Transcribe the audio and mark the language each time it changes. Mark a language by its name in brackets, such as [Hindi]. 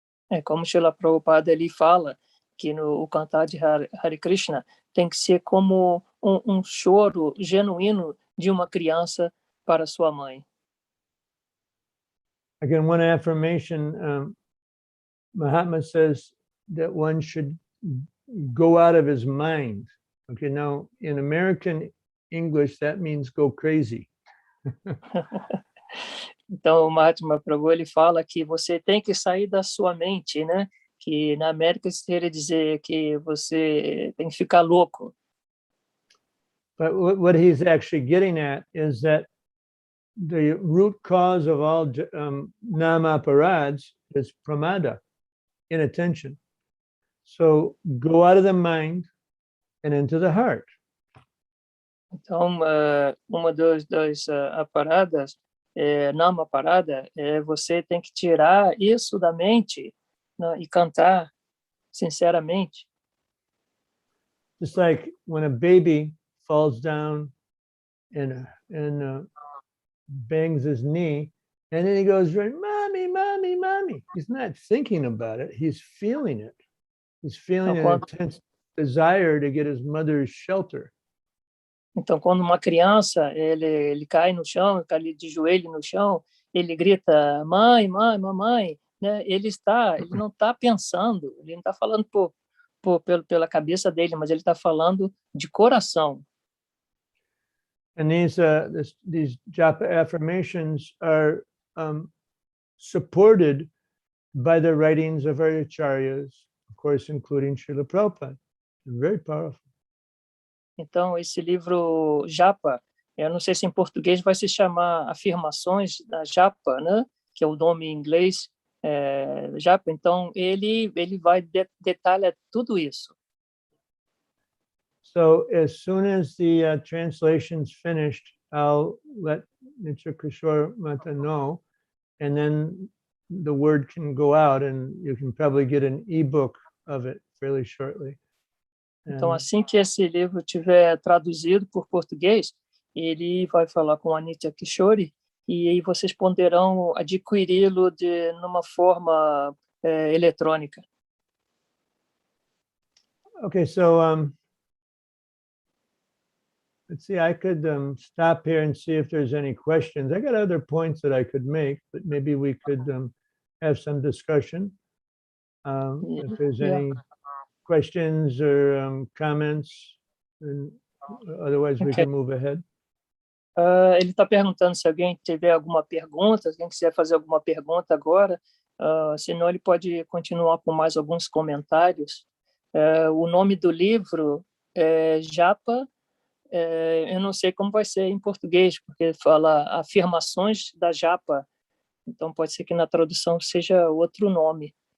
[Portuguese] É como Srila Prabhupada ele fala que no cantar de Hare Krishna tem que ser como um choro genuíno de uma criança para sua mãe. [English] Again, one affirmation, Mahatma says that one should go out of his mind. Okay, now in American English, that means go crazy. [Portuguese] Então, o Mahatma Prabhu ele fala que você tem que sair da sua mente, né? Que na América se quer dizer que você tem que ficar louco. [English] But what he's actually getting at is that the root cause of all nama-aparads is pramada, inattention. So go out of the mind and into the heart. [Portuguese] Então, uma das paradas, nama parada, você tem que tirar isso da mente, né, e cantar sinceramente. [English] Just like when a baby falls down and bangs his knee, and then he goes, "Mommy, mommy, mommy." He's not thinking about it. He's feeling it. He's feeling an intense desire to get his mother's shelter. [Portuguese] Então, quando uma criança ele cai no chão, cai de joelho no chão, ele grita, mãe, mãe, mamãe, né? Ele não está pensando, ele não está falando pela cabeça dele, mas ele está falando de coração. [English] And these japa affirmations are supported by the writings of our acharyas, of course, including Srila Prabhupada. They're very powerful. [Portuguese] Então, esse livro Japa, eu não sei se em português vai se chamar Afirmações da Japa, né? Que é o nome em inglês, Japa. Então, ele vai detalhar tudo isso. [English] So as soon as the translation's finished, I'll let Nitya Kishore Mata know, and then the word can go out and you can probably get an ebook of it fairly shortly. [Portuguese] Então, assim que esse livro tiver traduzido por português, ele vai falar com a Nitya Kishore e aí vocês poderão adquiri-lo numa forma eletrônica. [English] Okay, so let's see, I could stop here and see if there's any questions. I got other points that I could make, but maybe we could have some discussion. If there's any questions or comments, and otherwise we can move ahead. [Portuguese] Ele está perguntando se alguém tiver alguma pergunta, se alguém quiser fazer alguma pergunta agora, senão ele pode continuar com mais alguns comentários. O nome do livro é Japa, eu não sei como vai ser em português, porque fala Afirmações da Japa, então pode ser que na tradução seja outro nome.